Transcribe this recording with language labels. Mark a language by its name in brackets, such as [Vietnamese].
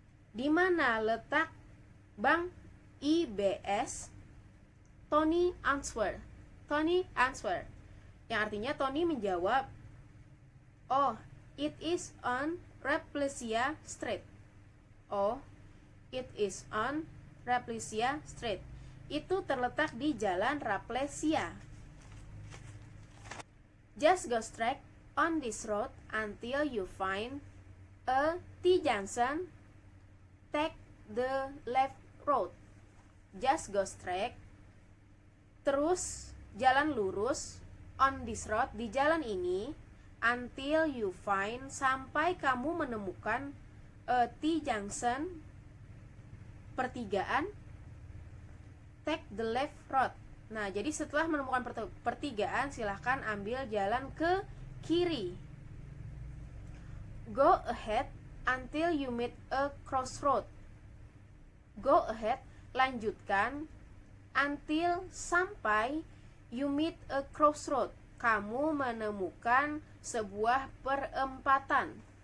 [Indonesian] Di mana letak bank IBS? [English] Tony answer. Tony answer. [Indonesian] Yang artinya Tony menjawab, [English] oh, it is on Raplesia Street. Oh, it is on Raplesia Street. [Indonesian] Itu terletak di jalan Raplesia. [English] Just go straight on this road until you find a T-junction. Take the left road. Just go straight. [Indonesian] Terus jalan lurus [English] on this road, [Indonesian] di jalan ini, [English] until you find, [Indonesian] sampai kamu menemukan a T-junction, pertigaan. [English] Take the left road. [Indonesian] Nah, jadi setelah menemukan pertigaan, silahkan ambil jalan ke kiri. [English] Go ahead until you meet a crossroad. Go ahead, lanjutkan, until, sampai, you meet a crossroad, [Indonesian] kamu menemukan sebuah perempatan.